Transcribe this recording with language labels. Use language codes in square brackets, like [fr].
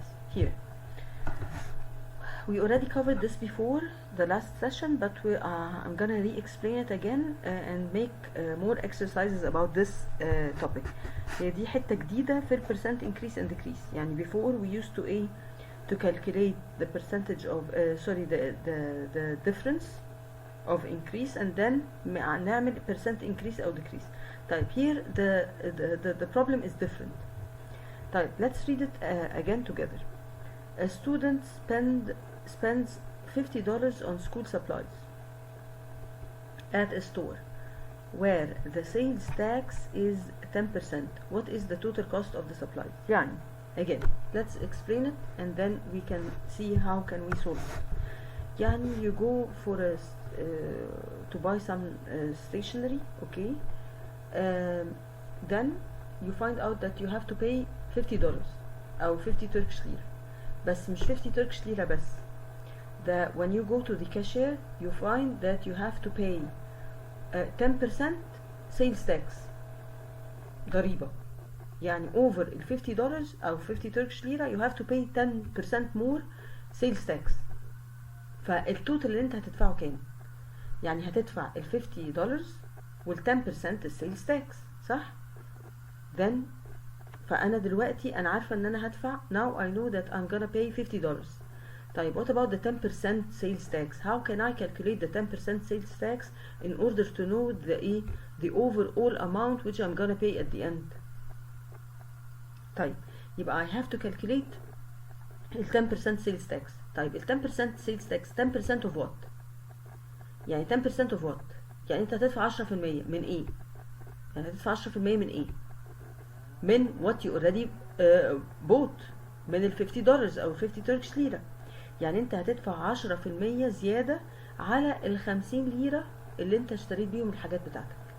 [en] Here we already covered this before the last session, but I'm gonna re-explain it again and make more exercises about this topic. [ar] هي دي حتة جديدة في [en] percent increase and decrease. يعني before we used to calculate the percentage of the difference of increase and then نعمل percent increase or decrease. طيب here the problem is different. طيب let's read it again together. A student spends $50 on school supplies at a store where the sales tax is 10%. What is the total cost of the supplies? يعني again let's explain it and then we can see how can we solve it. يعني you go for to buy some stationery, okay, then you find out that you have to pay $50 أو 50 Turkish lira. [ar] بس مش 50 Turkish lira بس. [en] When you go to the cashier you find that you have to pay 10% sales tax, ضريبة. يعني over ال $50 أو 50 Turkish lira you have to pay 10% more sales tax. [ar] فالتوتال اللي انت هتدفعه كام؟ يعني هتدفع ال $50 وال 10% السيلز tax، صح؟ then فأنا دلوقتي أنا عارفة إن أنا هدفع [en] now I know that I'm gonna pay $50. طيب what about the 10% sales tax? How can I calculate the 10% sales tax in order to know the overall amount which I'm gonna pay at the end? طيب يبقى I have to calculate ال 10% sales tax. [ar] طيب ال [en] 10% sales tax 10% of what؟ [ar] يعني 10% of what؟ يعني أنت هتدفع 10% من إيه؟ يعني هتدفع 10% من إيه؟ من [en] what you already bought، [ar] من ال $50 أو 50 Turkish lira. يعني أنت هتدفع 10% زيادة على ال 50 ليرة اللي أنت اشتريت بيهم الحاجات بتاعتك.